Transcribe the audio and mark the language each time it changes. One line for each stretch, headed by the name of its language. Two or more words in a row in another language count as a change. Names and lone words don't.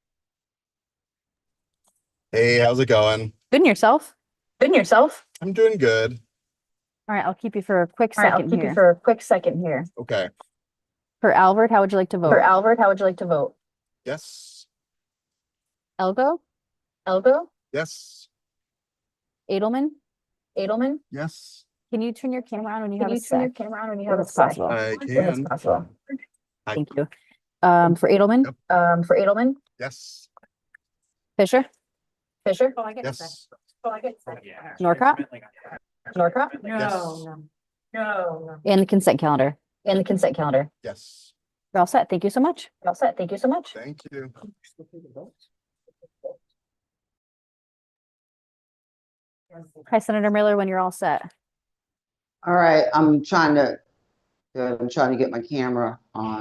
English: Hey, how's it going? Good and yourself? Good and yourself? I'm doing good. All right, I'll keep you for a quick All right, I'll second keep you here. for a quick second here. Okay. For Alvord, how would you like to For vote? Alvord, how would you like to vote? Yes. Elgo, Elgo? Yes. Adelman? Adelman? Yes. Can you turn your camera on when you Can have a you turn your sec? camera on when you When have a it's sec? possible. I can. It's possible. Thank you. For Adelman, For Adelman? Yes. Fischer, Fischer? Yes. Norcott, Norcott? No, no. No. and the consent calendar. And the consent calendar? Yes. You're all set. Thank you so much. All set. Thank you so much. Thank you. Hi, Senator Miller, when you're all set. All right, I'm trying to get my camera on.